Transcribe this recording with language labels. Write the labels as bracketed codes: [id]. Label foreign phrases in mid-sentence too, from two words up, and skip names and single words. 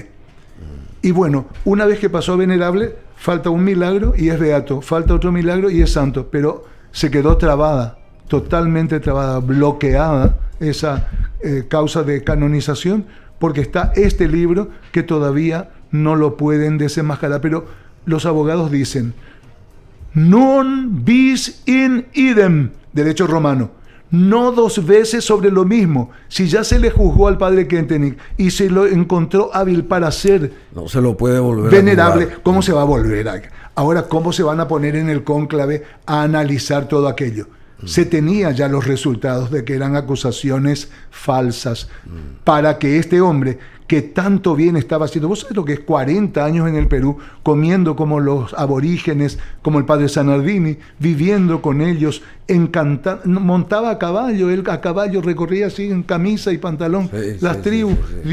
[es] Y bueno, una vez que pasó a venerable, falta un milagro y es beato, falta otro milagro y es santo, pero se quedó trabada, totalmente trabada, bloqueada esa causa de canonización, porque está este libro que todavía no lo pueden desenmascarar. Pero los abogados dicen, [la] non bis in idem, [es] derecho romano, no 2 veces sobre lo mismo. Si ya se le juzgó al padre Kentenich y se lo encontró hábil para ser no se lo puede volver venerable, ¿cómo se va a volver Ahora, ¿cómo se van a poner en el cónclave a analizar todo aquello? Se tenía ya los resultados de que eran acusaciones falsas para que este hombre que tanto bien estaba haciendo, vos sabés lo que es 40 años en el Perú, comiendo como los aborígenes, como el padre Sanardini, viviendo con ellos, montaba a caballo, él a caballo recorría así en camisa y pantalón, las tribus, sí.